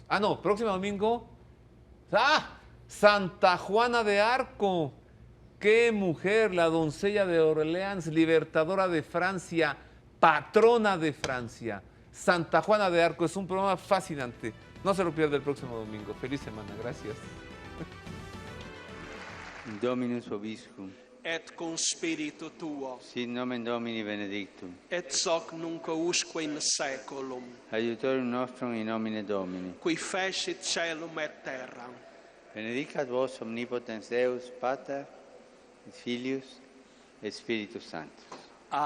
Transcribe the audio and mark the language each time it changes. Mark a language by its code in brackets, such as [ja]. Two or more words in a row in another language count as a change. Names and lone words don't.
[es] Próximo domingo. Santa Juana de Arco. ¡Qué mujer! La doncella de Orleans, libertadora de Francia, patrona de Francia. Santa Juana de Arco, es un programa fascinante. No se lo pierda el próximo domingo. Feliz semana, gracias. [la] Dominus vobiscum. Et cum spiritu tuo. Sit nomen Domini benedictum. Et hoc nunc usque in saeculum. Aiutorium nostrum in nomine Domini. Qui fecit caelum et terram. Benedicat vos omnipotens Deus, Pater, et Filius, et Spiritus Sanctus.